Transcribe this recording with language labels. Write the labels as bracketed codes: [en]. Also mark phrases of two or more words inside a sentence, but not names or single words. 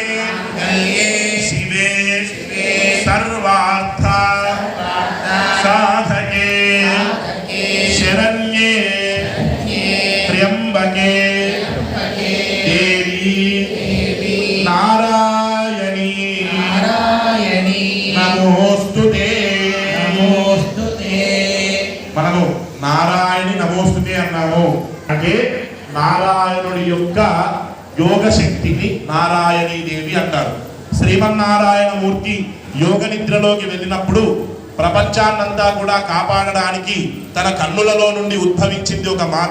[sa] शिवे सर्वार्थ साधके शरण्ये त्र्यंबके देवी नारायणी नमोस्तुते [te] మనము నారాయణి నమోస్తుతే అన్నాము. అంటే నారాయణుడి యొక్క యోగ శక్తిని నారాయణీ దేవి అంటారు. శ్రీమన్నారాయణ మూర్తి యోగ నిద్రలోకి వెళ్ళినప్పుడు ప్రపంచాన్నంతా కూడా కాపాడడానికి తన కన్నులలో నుండి ఉద్భవించింది ఒక మాత.